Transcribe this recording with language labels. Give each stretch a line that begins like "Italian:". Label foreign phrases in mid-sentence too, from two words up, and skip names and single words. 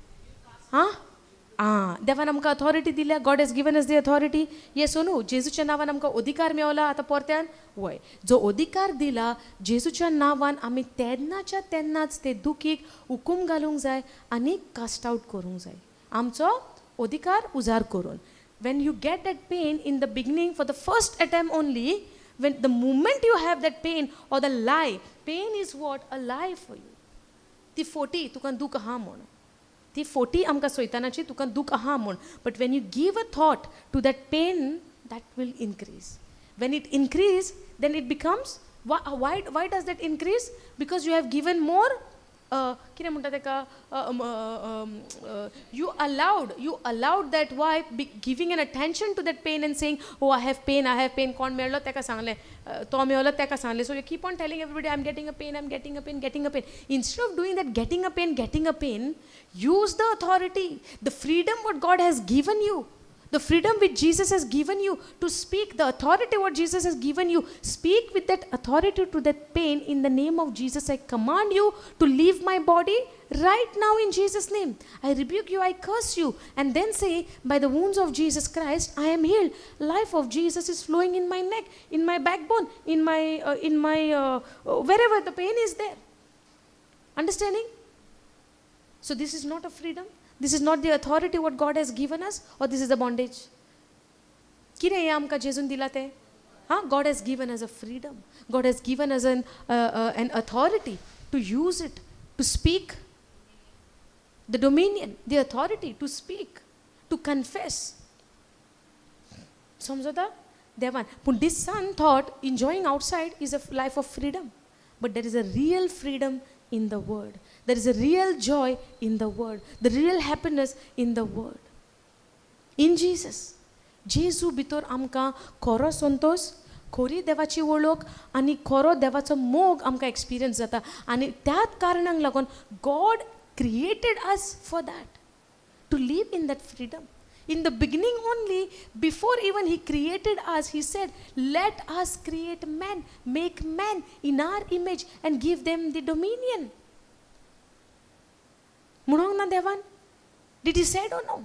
Konkani: देवान आमकां अथॉरिटी दिल्या.
English: God has given us the authority. yes or no?
Konkani: जेजूच्या नांवान आमकां अधिकार मेवला आतां परत्यान. वय जो अधिकार दिला जेजूच्या नांवान आमी तेन्नाच्या तेन्नाच ते दुखीक हुकूम घालूंक जाय आनी कास्ट आवट करूंक जाय. आमचो अधिकार उजार करून.
English: when you get that pain in the beginning for the first attempt only, when the moment you have that pain or the lie, pain is what? A lie for you.
Konkani: ती फोटी तुका दूख आहा म्हूण. ती फोटी आमकां सैतानाची तुका दूख आहा म्हूण.
English: But when you give a thought to that pain, that will increase. When it increase, then it becomes, why does that increase? Because you have given more,
Konkani: कितें म्हणटा तेका,
English: you allowed that. Why? Giving an attention to that pain and saying, oh, I have pain. कोण मेळ्ळो तेका सांगलें, तो मेळ्ळो तेका सांगलें. So you keep on telling everybody, I'm getting a pain. Instead of doing that, getting a pain, use the authority, the freedom what God has given you. The freedom which Jesus has given you to speak, the authority what Jesus has given you, speak with that authority to that pain. In the name of Jesus, I command you to leave my body right now in Jesus' name. I rebuke you, I curse you. And then say, by the wounds of Jesus Christ, I am healed. Life of Jesus is flowing in my neck, in my backbone, in my wherever the pain is there. Understanding? So this is not a freedom. This is not the authority what God has given us, or this is the bondage.
Konkani: कितें हें आमकां जेजून दिला तें?
English: God has given us a freedom. God has given us an authority to use it, to speak. The dominion, the authority to speak, to confess.
Konkani: समझोता? देवान.
English: But this son thought enjoying outside is a life of freedom. But there is a real freedom in the word. There is a real joy in the word. The real happiness in the word. In Jesus.
Konkani: जेजू भितर आमकां खरो संतोष, खरी देवाची वळख आनी खरो देवाचो मोग आमकां एक्सपिरियन्स जाता. आनी त्याच कारणाक लागून
English: God created us for that, to live in that freedom. In the beginning only, before even he created us, he said, let us create man, make man in our image and give them the dominion.
Konkani: Munong na devan?
English: Did he say or no?